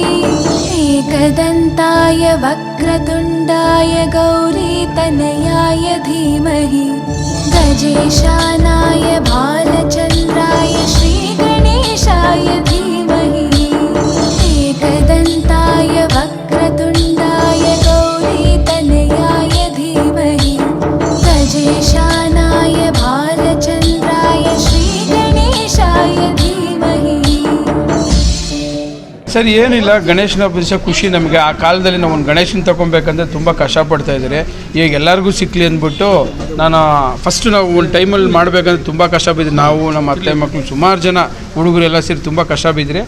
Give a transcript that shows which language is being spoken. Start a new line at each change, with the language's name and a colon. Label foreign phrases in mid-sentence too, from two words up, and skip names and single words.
Sanskrit: एकदन्ताय वक्रतुण्डाय गौरीतनयाय धीमहि गजेशानाय भालचन्द्राय श्रीगणेशाय धीमहि एकदन्ताय वक्रतुण्डाय गौरीतनयाय धीमहि गजेशानाय भालचन्द्राय श्रीगणेशाय धीमहि.
Kannada: ಸರ್ ಏನಿಲ್ಲ, ಗಣೇಶನ ಹಬ್ಬ ಖುಷಿ ನಮಗೆ. ಆ ಕಾಲದಲ್ಲಿ ನಾವು ಒಂದು ಗಣೇಶನ ತೊಗೊಬೇಕಂದ್ರೆ ತುಂಬ ಕಷ್ಟಪಡ್ತಾ ಇದ್ದಾರೆ. ಈಗ ಎಲ್ಲರಿಗೂ ಸಿಕ್ಕಲಿ ಅಂದ್ಬಿಟ್ಟು ನಾವು ಒಂದು ಟೈಮಲ್ಲಿ ಮಾಡಬೇಕಂದ್ರೆ ತುಂಬ ಕಷ್ಟ ಬಿದ್ದಿರಿ. ನಾವು ನಮ್ಮ ಅತ್ತೆ ಮಕ್ಕಳು ಸುಮಾರು ಜನ ಹುಡುಗರೆಲ್ಲ ಸೇರಿ ತುಂಬ ಕಷ್ಟ ಬಿದ್ದಿರಿ.